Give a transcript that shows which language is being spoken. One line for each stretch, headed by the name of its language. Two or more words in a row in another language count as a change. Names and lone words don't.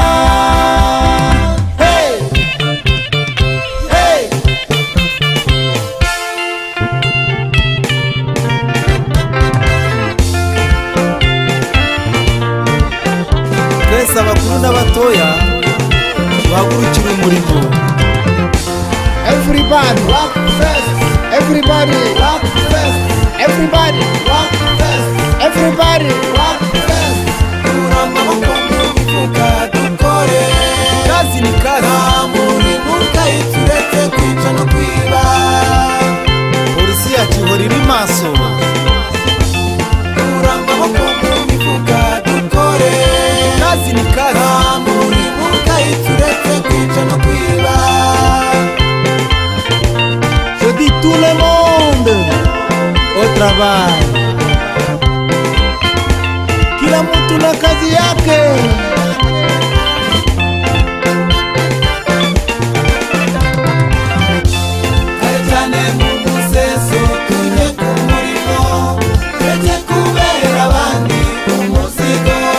Kinyarwanda: Hey! Hey! twese abakuru n'abatoya bahagurukira umurimo.
English: Everybody rock fest, everybody rock fest, everybody rock fest, everybody rock fest.
Kinyarwanda: Kura amaboko mu mifuka dukore,
Swahili: Kazi ni kazi.
Kinyarwanda: nta murimo ukayituretse kwica no kwiba. Polisi yacu ihora iri maso. Kura amaboko mu mifuka dukore,
Swahili: Kazi ni kazi.
Kinyarwanda: nta murimo ukayituretse kwica no kwiba.
French: Je dis tout le monde au travail.
Swahili: Kila mtu na kazi yake.
Kinyarwanda: Kare cyane mu museso tujye ku murimo, tureke kubera abandi umuzigo.